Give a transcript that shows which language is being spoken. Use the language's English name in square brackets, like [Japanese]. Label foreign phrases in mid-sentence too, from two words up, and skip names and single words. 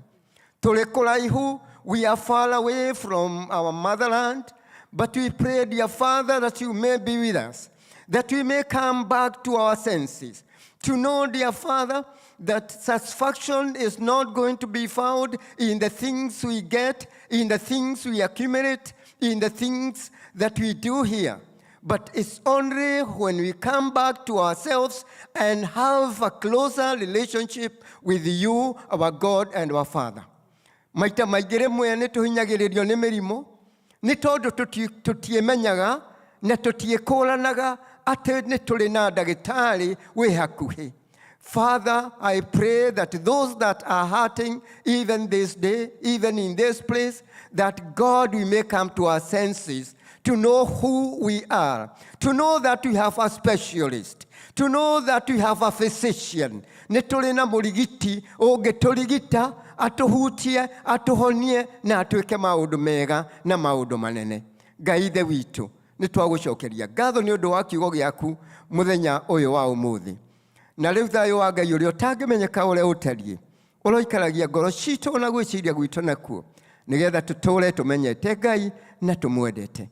[Kikuyu] Tũrĩ kũraihu, [English] we are far away from our motherland, but we pray, dear Father, that you may be with us, that we may come back to our senses, to know, dear Father, that satisfaction is not going to be found in the things we get, in the things we accumulate, in the things that we do here. But it's only when we come back to ourselves and have a closer relationship with you, our God and our Father. [Kikuyu] Maita maingĩ rĩmwe nĩ tũhinyagĩrĩrio nĩ mĩrimũ, nĩ tondũ tũtiĩmenyaga na tũtiĩkũranaga atĩ nĩ tũrĩ na ndagĩtarĩ wĩ hakuhĩ. [English] Father, I pray that those that are hurting even this day, even in this place, that God, we may come to our senses, to know who we are, to know that we have a specialist, to know that we have a physician. [Kikuyu] Nĩ tũrĩ na mũrigiti ũngĩtũrigita, atuhutie, atuhonie na atuĩke maũndũ mega na maũndũ manene. Ngai ithe witũ, nĩ twagũcokeria ngatho nĩ ũndũ wa kiugo gĩaku mũthenya ũyũ wa ũmũthĩ. Na rĩu thayũ wa Ngai ũrĩa ũtangĩmenyeka ũrĩa ũtariĩ ũroikaragia ngoro citũ na gwĩciria gwitũ nakuo, nĩgetha tũtũũre tũmenyete Ngai na tũmwendete.